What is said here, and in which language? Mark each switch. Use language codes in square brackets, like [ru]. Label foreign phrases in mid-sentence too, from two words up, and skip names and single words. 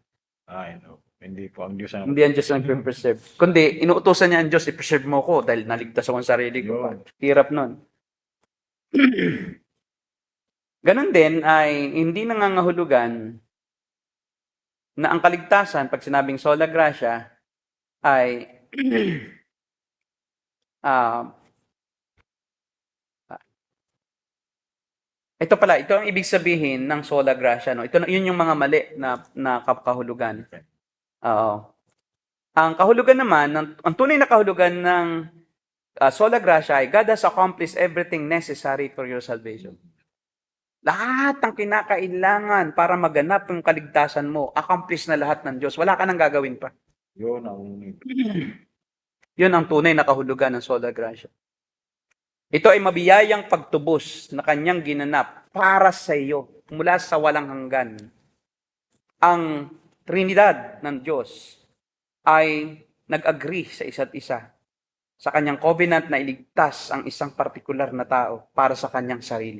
[tl] Ay, no. Hindi po ang Diyos ang... Hindi ang Diyos ang preserve. Kundi, inuutosan niya ang Diyos, i-preserve mo ko dahil naligtas ako sa sarili ko. Yun. Hirap nun. Ganon din ay hindi nangangahulugan na ang kaligtasan, pag sinabing [la] sola gratia, [tl] ay ito pala, ito ang ibig sabihin ng [la] sola gratia. [tl] No? Yun yung mga mali na kahulugan. Oo. Ang kahulugan naman, ang tunay na kahulugan ng [la] sola gratia [tl] ay [en] God has accomplished everything necessary for your salvation. [tl] Lahat ng kinakailangan para maganap yung kaligtasan mo, accomplish na lahat ng Diyos. Wala ka nang gagawin pa. Yun ang... Yun ang tunay na kahulugan ng [la] sola gratia. [tl] Ito ay mabiyayang pagtubos na kanyang ginanap para sa iyo mula sa walang hanggan. Ang Trinidad ng Diyos ay nag-agree sa isa't isa sa kanyang covenant na iligtas ang isang partikular na tao para sa kanyang sarili.